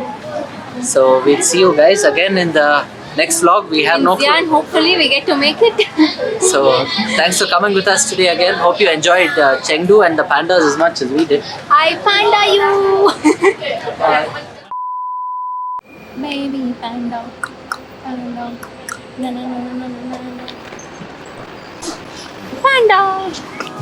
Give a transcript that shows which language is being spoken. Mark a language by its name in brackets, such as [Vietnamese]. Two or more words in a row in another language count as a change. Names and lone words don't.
[English] So we'll see you guys again in the next vlog. We have no Yeah, and clue. hopefully we get to make it. So thanks for coming with us today again. Hope you enjoyed Chengdu and the pandas as much as we did. I panda you. Bye. Baby panda. Panda. Na, na, na, na, na, na, na. Panda.